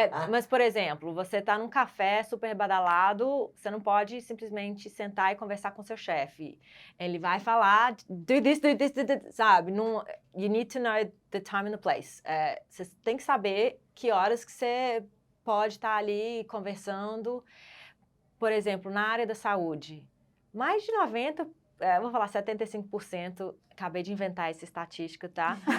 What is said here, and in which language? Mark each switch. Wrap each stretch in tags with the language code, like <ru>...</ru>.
<pt>Mas, por exemplo, você está num café super badalado, você não pode simplesmente sentar e conversar com seu chefe. Ele vai falar,</pt> <en>do this,</en> <pt>sabe?</pt> <en>Não, you need to know the time and the place.</en> <pt>Você tem que saber que horas que você pode estar ali conversando. Por exemplo, na área da saúde, mais de 90%, vou falar 75%, acabei de inventar essa estatística, tá?</pt>